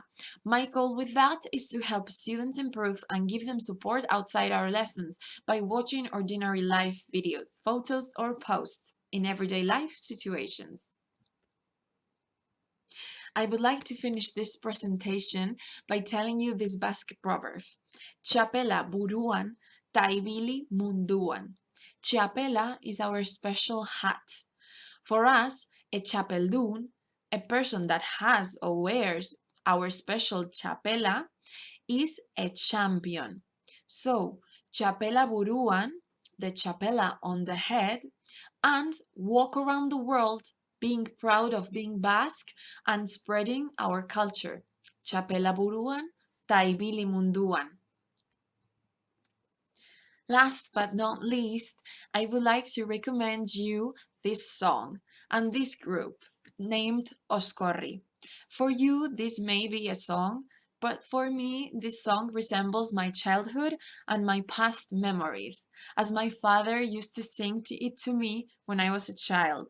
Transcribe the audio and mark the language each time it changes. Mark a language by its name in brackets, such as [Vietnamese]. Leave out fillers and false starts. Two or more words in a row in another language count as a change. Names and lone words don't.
[English] My goal with that is to help students improve and give them support outside our lessons by watching ordinary live videos, photos, or posts in everyday life situations. I would like to finish this presentation by telling you this Basque proverb. [Basque] Txapela buruan, ta ibili munduan. [English] Txapela is our special hat. For us, a txapeldun, a person that has or wears our special txapela, is a champion. So, [Basque] txapela buruan, [English] the txapela on the head, and walk around the world being proud of being Basque and spreading our culture. [Basque] Txapela buruan, ta ibili munduan. [English] Last but not least, I would like to recommend you this song and this group named Oscorri. For you, this may be a song, but for me, this song resembles my childhood and my past memories, as my father used to sing it to me when I was a child.